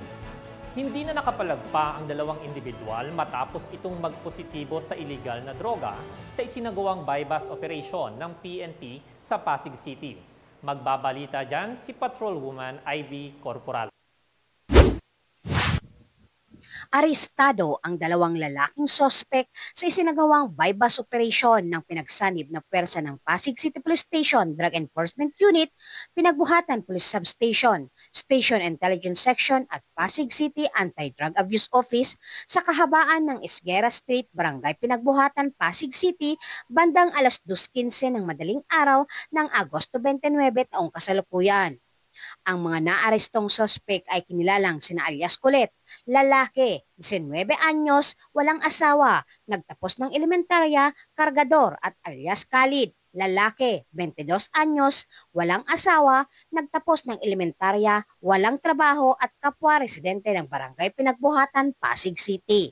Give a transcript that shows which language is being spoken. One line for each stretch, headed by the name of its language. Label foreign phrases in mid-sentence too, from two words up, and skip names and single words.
Filipino: Hindi na nakapalagpa ang 2 individual matapos itong magpositibo sa iligal na droga sa isinagawang
English: bypass operation
Filipino: ng PNP sa Pasig City. Magbabalita dyan si Patrolwoman Ivy Corporal. Arestado ang 2 lalaking sospek sa isinagawang
English: bypass operation
Filipino: ng pinagsanib na pwersa ng Pasig City Police Station Drug Enforcement Unit, Pinagbuhatan Police Substation, Station Intelligence Section at Pasig City Anti-Drug Abuse Office sa kahabaan ng Esguera Street, Barangay Pinagbuhatan, Pasig City, bandang alas 2:15 ng madaling araw ng Agosto 29 taong kasalukuyan. Ang mga naarestong sospek ay kinilalang sina alias Colette, lalaki, 19 anyos, walang asawa, nagtapos ng elementarya, kargador at alias Khalid, lalaki, 22 anyos, walang asawa, nagtapos ng elementarya, walang trabaho at kapwa residente ng Barangay Pinagbuhatan, Pasig City.